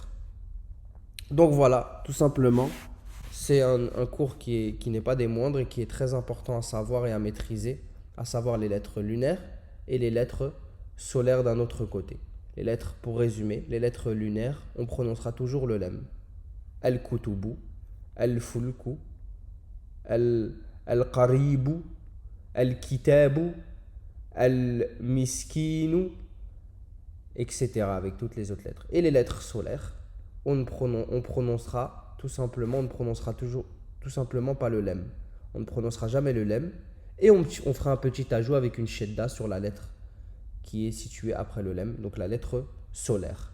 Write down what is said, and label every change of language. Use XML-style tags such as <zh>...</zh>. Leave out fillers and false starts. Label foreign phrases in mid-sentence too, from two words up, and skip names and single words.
<fr>Donc voilà, tout simplement, c'est un cours qui n'est pas des moindres et qui est très important à savoir et à maîtriser, à savoir les lettres lunaires et les lettres solaires d'un autre côté. Les lettres, pour résumer, les lettres lunaires, on prononcera toujours le lem.</fr> <ar>الكتبُ، الفلكُ، القريبُ، الكتابُ، المسكينُ,</ar> <fr>etc. avec toutes les autres lettres. Et les lettres solaires, on ne prononcera tout simplement pas le lem. On ne prononcera jamais le lem. Et on fera un petit ajout avec une shedda sur la lettre qui est située après le lem, donc la lettre solaire.</fr>